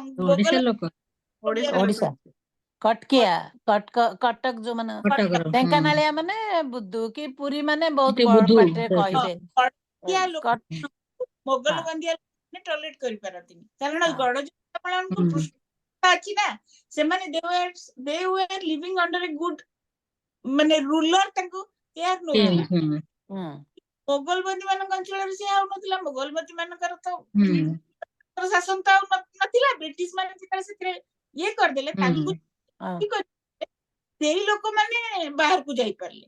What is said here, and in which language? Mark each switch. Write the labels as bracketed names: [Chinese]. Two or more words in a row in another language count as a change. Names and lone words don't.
[Odia] ଓଡିଶା କଟକିଆ କଟକ ଯୋଉ ମାନେ ଢେଙ୍କାନାଳିଆ ମାନେ ବୁଦ୍ଧୁ କି ପୁରୀ ମାନେ ବହୁତ ପାଟିରେ କହିବେ। ମୋଗଲ ବନ୍ଦିଆ ଟଲରେଟ୍ କରିପାରନ୍ତିନି, କାରଣ ଗଡଜାତମାନଙ୍କୁ ଅଛି ନା, ସେମାନେ [English] they were living under a good [Odia] ମାନେ ରୁଲର ତାଙ୍କୁ କେୟାର ନଉଥିଲେ। ମୋଗଲ ବନ୍ଦୀ ମାନଙ୍କ ଅଞ୍ଚଳରେ ସେ ହଉନଥିଲା, ମୋଗଲ ବନ୍ଦୀ ମାନଙ୍କର ତ ଶାସନ ତ ଆଉ ନଥିଲା, ବ୍ରିଟିଶ ମାନେ ଯେତେବେଳେ ସେଥିରେ ଇଏ କରିଦେଲେ, ତାଙ୍କୁ ସେଇ ଲୋକମାନେ ବାହାରକୁ ଯାଇପାରିଲେ।